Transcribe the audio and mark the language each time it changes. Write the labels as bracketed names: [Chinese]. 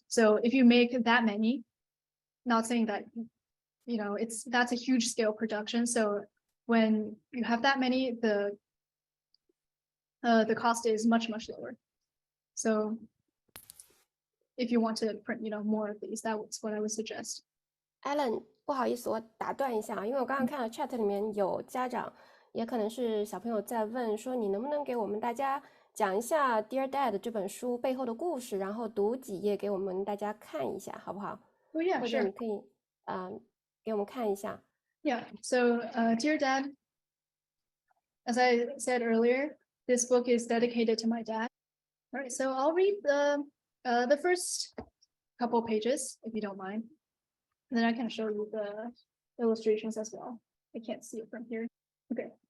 [English] So if you make that many, not saying that, you know, that's a huge scale production. So when you have that many, the cost is much, much lower. So if you want to print, you know, more of these, that's what I would suggest. [Chinese] Alan，不好意思，我打断一下啊，因为我刚刚看到 chat 里面有家长，也可能是小朋友在问说，你能不能给我们大家讲一下《Dear Dad》这本书背后的故事，然后读几页给我们大家看一下，好不好？ [English] Oh yeah, [Chinese] 或者 [English] sure. [Chinese] 你可以给我们看一下。 [English] Yeah. So, Dear Dad, as I said earlier, this book is dedicated to my dad. All right. So I'll read the first couple pages, if you don't mind. And then I can show you the illustrations as well. I can't see it from here. Okay.